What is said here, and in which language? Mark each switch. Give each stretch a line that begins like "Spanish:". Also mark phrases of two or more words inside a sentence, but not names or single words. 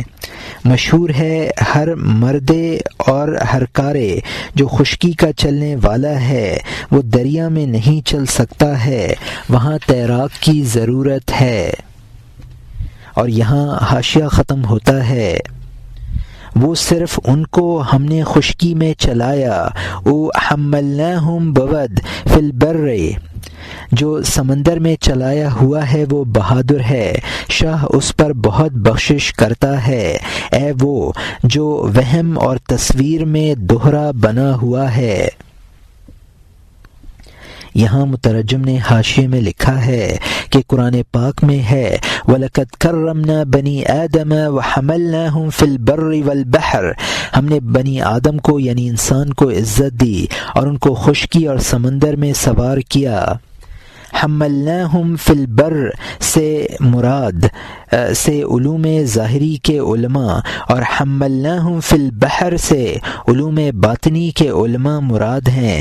Urdu: مشہور ہے ہر مردے اور ہر کارے جو خشکی کا چلنے والا ہے وہ دریا میں نہیں چل سکتا ہے، وہاں تیراک کی ضرورت ہے۔ اور یہاں حاشیہ ختم ہوتا ہے۔ وہ صرف ان کو ہم نے خشکی میں چلایا،
Persian: او حملناہم بود فی البر،
Urdu: جو سمندر میں چلایا ہوا ہے وہ بہادر ہے، شاہ اس پر بہت بخشش کرتا ہے۔ اے وہ جو وہم اور تصویر میں دوہرا بنا ہوا ہے۔ یہاں مترجم نے حاشیے میں لکھا ہے کہ قرآن پاک میں ہے
Arabic: وَلَقَدْ كَرَّمْنَا بَنِي آدَمَ وَحَمَلْنَاهُمْ فِي الْبَرِّ وَالْبَحْرِ،
Urdu: ہم نے بنی آدم کو یعنی انسان کو عزت دی اور ان کو خشکی اور سمندر میں سوار کیا۔
Arabic: حملناہم فی البر
Urdu: سے مراد سے علوم ظاہری کے علماء اور
Arabic: حملناہم فی البحر
Urdu: سے علوم باطنی کے علماء مراد ہیں۔